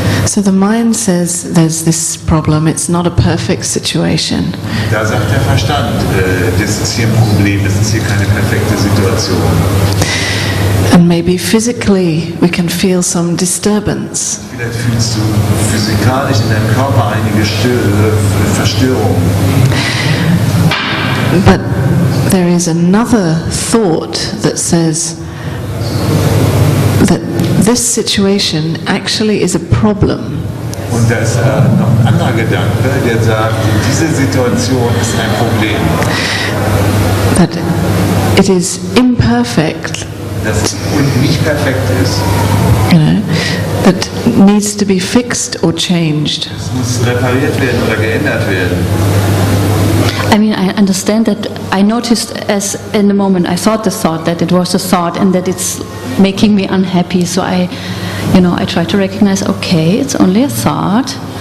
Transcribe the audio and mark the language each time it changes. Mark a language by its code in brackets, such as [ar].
[en] So the mind says there's this problem, it's not a perfect situation. [de] Da sagt der Verstand, das ist hier ein Problem, das ist hier keine perfekte Situation. [en] And maybe physically we can feel some disturbance. [de] Vielleicht fühlst du physikalisch in deinem Körper einige Verstörungen. [en] But there is another thought that says that this situation actually is a problem. [de] Und da ist noch ein anderer Gedanke, der sagt, diese Situation ist ein Problem. [en] That it is imperfect, [de] Dass es nicht perfekt ist. [en] you know, that needs to be fixed or changed. [de] Es muss repariert werden oder geändert werden. [en] I mean, I understand that. I noticed as in the moment I thought the thought that it was a thought and that it's making me unhappy. So I try to recognize, okay, it's only a thought.